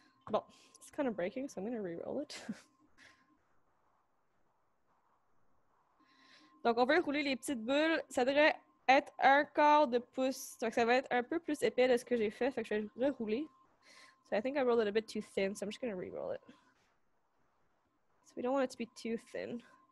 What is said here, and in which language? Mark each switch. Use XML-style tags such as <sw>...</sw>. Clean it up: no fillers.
<en>Bon, it's kind of breaking, so I'm going to re-roll it.</en> <fr>Donc, on veut rouler les petites boules. Ça devrait être 1/4 de pouce. Donc, ça va être un peu plus épais de ce que j'ai fait. Fait que je vais rerouler.</fr> <en>So I think I rolled it a bit too thin, so I'm just going to re-roll it. So we don't want it to be too thin.</en>